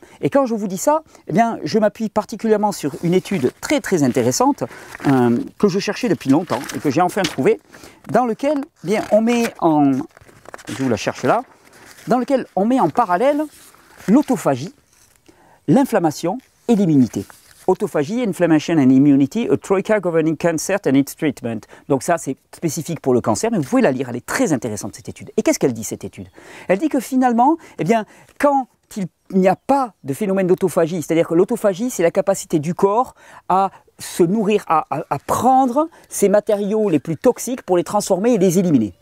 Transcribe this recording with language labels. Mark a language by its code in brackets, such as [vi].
[fr] Et quand je vous dis ça, eh bien, je m'appuie particulièrement sur une étude très très intéressante que je cherchais depuis longtemps et que j'ai enfin trouvée, dans lequel on met en, je vous la cherche là, dans lequel on met en parallèle l'autophagie, l'inflammation et l'immunité. [en] Autophagie, Inflammation and Immunity, a Troika Governing Cancer and its Treatment. [fr] Donc ça, c'est spécifique pour le cancer, mais vous pouvez la lire, elle est très intéressante cette étude. Et qu'est-ce qu'elle dit cette étude? Elle dit que finalement, eh bien, quand il n'y a pas de phénomène d'autophagie, c'est-à-dire que l'autophagie, c'est la capacité du corps à se nourrir, à prendre ces matériaux les plus toxiques pour les transformer et les éliminer.